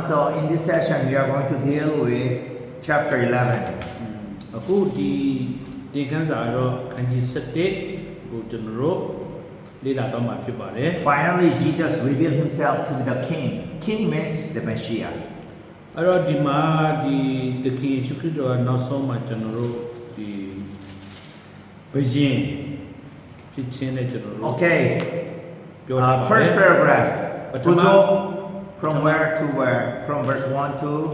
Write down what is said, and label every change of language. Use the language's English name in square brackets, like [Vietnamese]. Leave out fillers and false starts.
[English] So in this session we are going to deal with chapter 11. [Burmese] အခုဒီသင်ခန်းစာတော့ခန်းကြီး7ကိုကျွန်တော်တို့လေ့လာတော့မှာဖြစ်ပါတယ် [English] Finally Jesus revealed himself to be the king. King means the Messiah. [Burmese] အဲ့တော့ဒီမှာဒီသခင်ယေရှုခရစ်တော်ကနောက်ဆုံးမှာကျွန်တော်တို့ဒီဘုရင်ဖြစ်ခြင်းနဲ့ကျွန်တော်တို့ [English] Okay. [Burmese] ပြောထားပါတယ် [English] First paragraph. [Burmese] ပထမ [English] From where to where? From verse 1 to